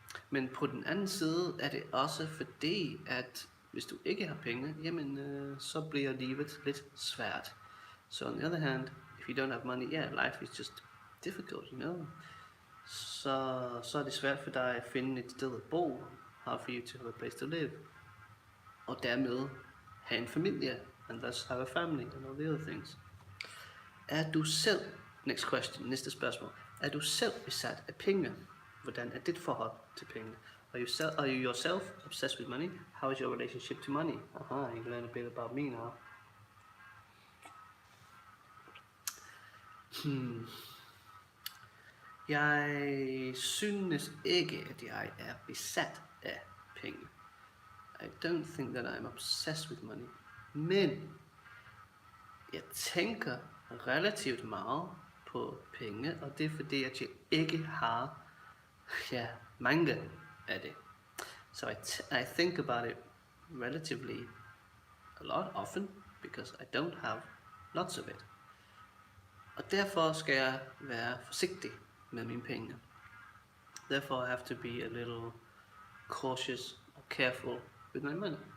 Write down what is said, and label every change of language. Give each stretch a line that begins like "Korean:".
Danish: Men på den anden side er det også fordi, at hvis du ikke har penge, jamen så bliver livet lidt svært.
English: So on the other hand, if you don't have money, life is just difficult,
Danish: Så er det svært for dig at finde et sted at bo,
English: hard for you to have a place to live,
Danish: og dermed have en familie,
English: and thus have a family, and all the other things.
Danish: Er du selv,
English: next question,
Danish: næste spørgsmål, er du selv besat af penge? Hvordan er dit forhold til penge?
English: Are you yourself obsessed with money? How is your relationship to money? You can learn a bit about me now.
Danish: Jeg synes ikke, at jeg er besat af penge.
English: I don't think that I'm obsessed with money.
Danish: Men jeg tænker relativt meget på penge, og det er fordi, at jeg ikke har mange af det.
English: So I think about it relatively a lot often, because I don't have lots of it.
Danish: Og derfor skal jeg være forsigtig med mine penge.
English: Therefore I have to be a little cautious or careful with my money.